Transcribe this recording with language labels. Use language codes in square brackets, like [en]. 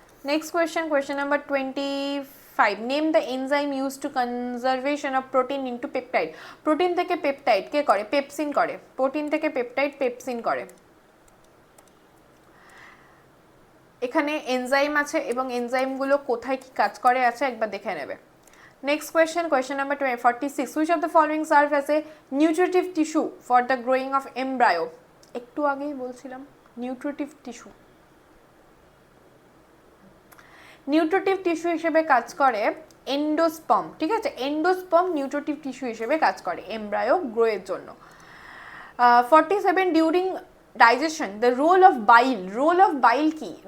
[en] Next question, question number 25, name the enzyme use to conservation of protein into peptide. [bn] Protein থেকে peptide কে করে? Pepsin করে। Protein থেকে peptide pepsin করে। এখানে enzyme আছে, এবং এনজাইমগুলো কোথায় কি কাজ করে আছে একবার দেখে নেবে। [en] Next question, question number 46, which of the following serve as a nutritive tissue for the growing of embryo? [bn] একটু আগেই বলছিলাম নিউট্রিটিভ টিস্যু, নিউট্রিটিভ টিস্যু হিসেবে কাজ করে এন্ডোস্পার্ম। ঠিক আছে, এন্ডোস্পার্ম নিউট্রিটিভ টিস্যু হিসেবে কাজ করে এমব্রায়ো গ্রোয়ের জন্য। [en] 47, during digestion the role of bile, role of bile কি?